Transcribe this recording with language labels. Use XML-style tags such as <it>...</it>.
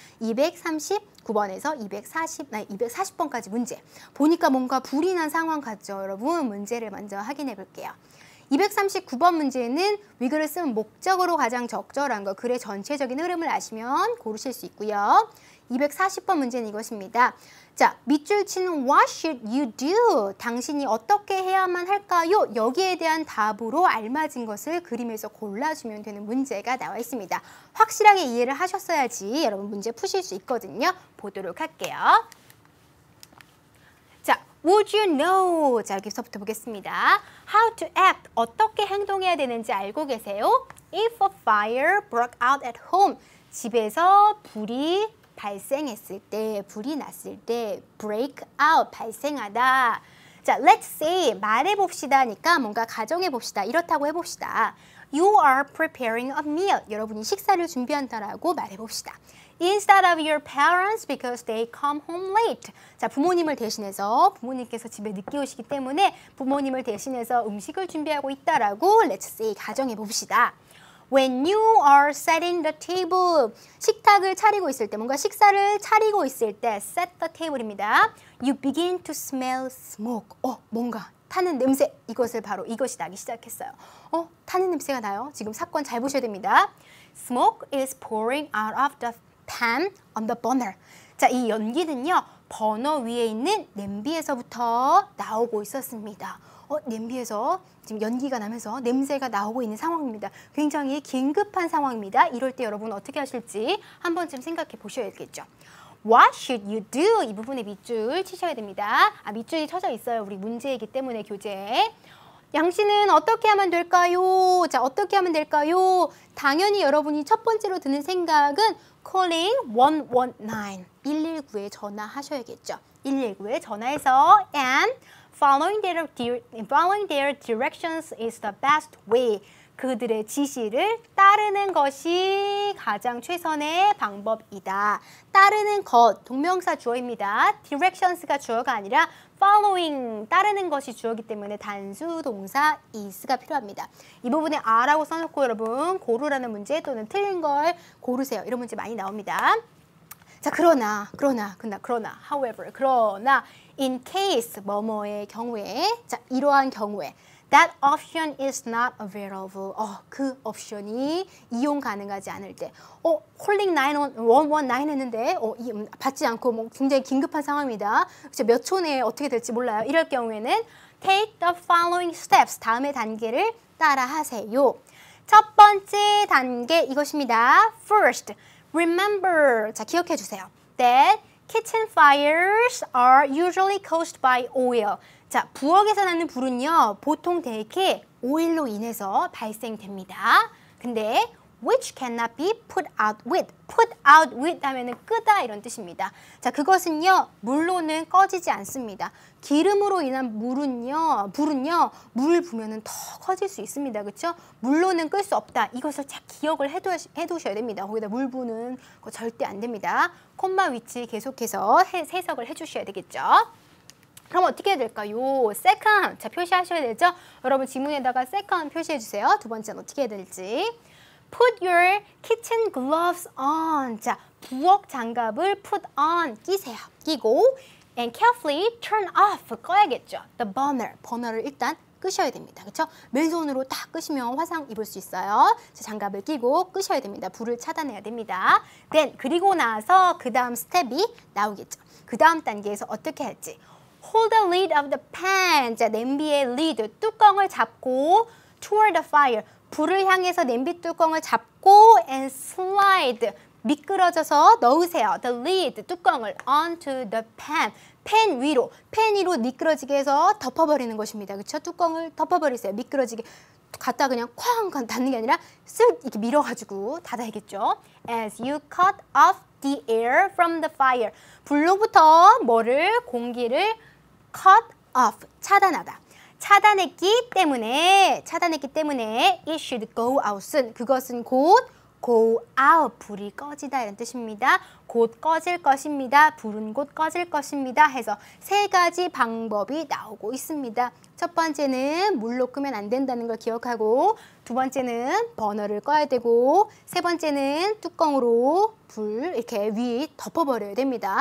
<ko>239번에서 240번까지 문제. 보니까 뭔가 불이 난 상황 같죠? 여러분 문제를 먼저 확인해 볼게요. 239번 문제는 위글을 쓴 목적으로 가장 적절한 거 글의 전체적인 흐름을 아시면 고르실 수 있고요. 240번 문제는 이것입니다. 자, 밑줄 치는</ko> <en>What should you do?</en> <ko>당신이 어떻게 해야만 할까요? 여기에 대한 답으로 알맞은 것을 그림에서 골라주면 되는 문제가 나와 있습니다. 확실하게 이해를 하셨어야지 여러분 문제 푸실 수 있거든요. 보도록 할게요.</ko> <en>자, Would you know?</en> <ko>자, 여기서부터 보겠습니다.</ko> <en>How to act.</en> <ko>어떻게 행동해야 되는지 알고 계세요?</ko> <en>If a fire broke out at home.</en> <ko>집에서 불이 발생했을 때, 불이 났을 때 break out, 발생하다. 자,</ko> <en>let's say,</en> <ko>말해봅시다니까 뭔가 가정해봅시다. 이렇다고 해봅시다.</ko> <en>You are preparing a meal.</en> <ko>여러분이 식사를 준비한다라고 말해봅시다.</ko> <en>Instead of your parents because they come home late.</en> <ko>자, 부모님을 대신해서 부모님께서 집에 늦게 오시기 때문에 부모님을 대신해서 음식을 준비하고 있다라고</ko> <en>let's say</en> <ko>가정해 봅시다.</ko> <en>When you are setting the table,</en> <ko>식탁을 차리고 있을 때, 뭔가 식사를 차리고 있을 때 set the table입니다.</ko> <en>You begin to smell smoke.</en> <ko>뭔가 타는 냄새. 이것이 나기 시작했어요. 타는 냄새가 나요. 지금 사건 잘 보셔야 됩니다.</ko> <en>Smoke is pouring out of the pan on the burner.</en> <ko>자, 이 연기는요. 버너 위에 있는 냄비에서부터 나오고 있었습니다. 냄비에서 지금 연기가 나면서 냄새가 나오고 있는 상황입니다. 굉장히 긴급한 상황입니다. 이럴 때 여러분 어떻게 하실지 한 번쯤 생각해 보셔야겠죠.</ko> <en>What should you do?</en> <ko>이 부분에 밑줄 치셔야 됩니다. 밑줄이 쳐져 있어요. 우리 문제이기 때문에 교재에. 양씨는 어떻게 하면 될까요? 자, 어떻게 하면 될까요? 당연히 여러분이 첫 번째로 드는 생각은</ko> <en>calling 119,</en> <ko>119에 전화하셔야겠죠. 119에 전화해서</ko> <en>and following their directions is the best way.</en> <ko>그들의 지시를 따르는 것이 가장 최선의 방법이다. 따르는 것, 동명사 주어입니다. directions가 주어가 아니라 following, 따르는 것이 주어이기 때문에 단수 동사 is가 필요합니다. 이 부분에 are라고 써놓고 여러분 고르라는 문제 또는 틀린 걸 고르세요. 이런 문제 많이 나옵니다. 자, 그러나,</ko> <en>however, in case,</en> <ko>뭐뭐의 경우에, 자, 이러한 경우에,</ko> <en>that option is not available.</en> <ko>그 옵션이 이용 가능하지 않을 때,</ko> <en>calling 119</en> <ko>했는데, 받지 않고 뭐 굉장히 긴급한 상황입니다. 몇 초 내에 어떻게 될지 몰라요. 이럴 경우에는</ko> <en>take the following steps.</en> <ko>다음의 단계를 따라 하세요. 첫 번째 단계 이것입니다. First, Remember, 자 기억해 주세요.</ko> <en>That kitchen fires are usually caused by oil.</en> <ko>자, 부엌에서 나는 불은요, 보통 대개 오일로 인해서 발생됩니다.</ko> <en>근데 which cannot be put out with.</en> <ko>put out with 하면은 끄다 이런 뜻입니다. 자, 그것은요, 물로는 꺼지지 않습니다. 기름으로 인한 불은요, 물 부면은 더 커질 수 있습니다. 그렇죠? 물로는 끌 수 없다. 이것을 잘 기억을 해두셔야 됩니다. 거기다 물 부는 거 절대 안 됩니다. 콤마 위치 계속해서 해석을 해주셔야 되겠죠. 그럼 어떻게 해야 될까요? second. 자, 표시하셔야 되죠? 여러분 지문에다가 second 표시해 주세요. 두 번째는 어떻게 해야 될지.</ko> <en>Put your kitchen gloves on.</en> <ko>자, 부엌 장갑을 put on. 끼세요.</ko> <en>끼고 and carefully turn off. 꺼야겠죠. The burner.</en> <ko>버너를 일단 끄셔야 됩니다. 그렇죠? 맨손으로 딱 끄시면 화상 입을 수 있어요. 자, 장갑을 끼고 끄셔야 됩니다. 불을 차단해야 됩니다. Then 그리고 나서 그 다음 스텝이 나오겠죠. 그 다음 단계에서 어떻게 할지.</ko> <en>Hold the lid of the pan.</en> <ko>자, 냄비의 lid, 뚜껑을 잡고</ko> <en>toward the fire.</en> <ko>불을 향해서 냄비 뚜껑을 잡고</ko> <en>and slide.</en> <ko>미끄러져서 넣으세요.</ko> <en>The lid, 뚜껑을 onto the pan.</en> <ko>팬 위로 미끄러지게 해서 덮어버리는 것입니다. 그렇죠? 뚜껑을 덮어버리세요. 미끄러지게. 갖다 그냥 쾅 닫는 게 아니라 쓱 이렇게 밀어가지고 닫아야겠죠.</ko> <en>As you cut off the air from the fire.</en> <ko>불로부터 공기를 cut off, 차단하다. 차단했기 때문에</ko> <en>it should go out soon.</en> <ko>그것은 곧 go out, 불이 꺼지다 이런 뜻입니다. 곧 꺼질 것입니다. 불은 곧 꺼질 것입니다. 해서 세 가지 방법이 나오고 있습니다. 첫 번째는 물로 끄면 안 된다는 걸 기억하고, 두 번째는 버너를 꺼야 되고, 세 번째는 뚜껑으로 불 이렇게 위 덮어버려야 됩니다.</ko>